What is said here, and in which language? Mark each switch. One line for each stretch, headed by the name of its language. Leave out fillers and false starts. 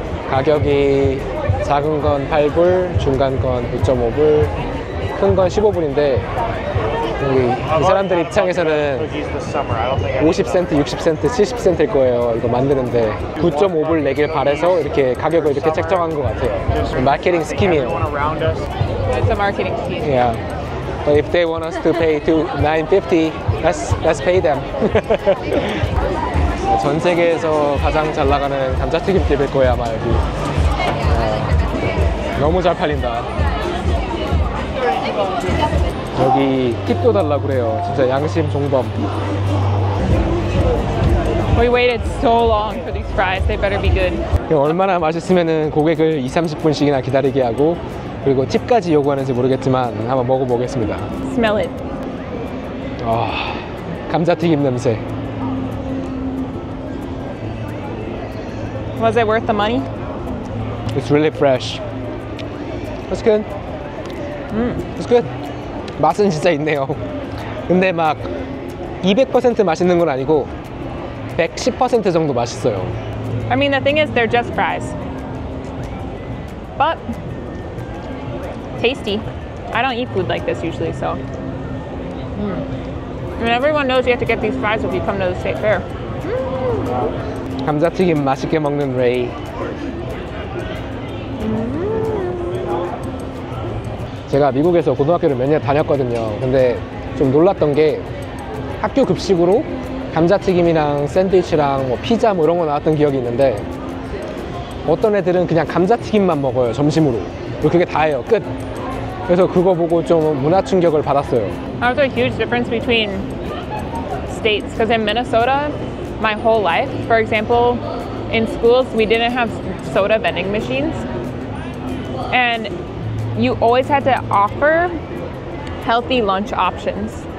Korean: 가격이 작은 건 8불, 중간 건 9.5불, 큰 건 15불인데 이 사람들 입장에서는 50센트, 60센트, 70센트일 거예요. 이거 만드는데 9.5불 내길 바래서 이렇게 가격을 이렇게 책정한 것 같아요. 마케팅 스킴이에요.
English: It's a marketing scheme. Yeah. But if they want us to pay to $9.50, let's pay them.
Korean: 전 세계에서 가장 잘 나가는 감자튀김집일 거예요, 아마 여기. 너무 잘 팔린다. 여기 팁도 달라고 그래요. 진짜 양심 종범.
English: We waited so long for these fries. They better be good.
Korean: 얼마나 맛있으면은 고객을 20-30분씩이나 기다리게 하고 그리고 팁까지 요구하는지 모르겠지만 한번 먹어보겠습니다.
English: Smell it.
Korean: 감자튀김 냄새.
English: Was it worth the money? It's really fresh. It's good. It's good.
Korean: 맛은 진짜 있네요.
English: 근데 막 200% 맛있는 건 아니고 110% 정도 맛있어요. I mean, the thing is, they're just fries. But tasty. I don't eat food like this usually, so. And everyone knows you have to get these fries if you come to the state fair.
Korean: 감자튀김 맛있게 먹는 레이. 제가 미국에서 고등학교를 몇 년 다녔거든요. 근데 좀 놀랐던 게 학교 급식으로 감자튀김이랑 샌드위치랑 뭐 피자 뭐 이런 거 나왔던 기억이 있는데 어떤 애들은 그냥 감자튀김만 먹어요, 점심으로. 그리고 그게 다예요, 끝. 그래서 그거 보고 좀 문화 충격을 받았어요.
English: There's a huge difference between states because in Minnesota, my whole life, for example, in schools we didn't have soda vending machines, and you always had to offer healthy lunch options.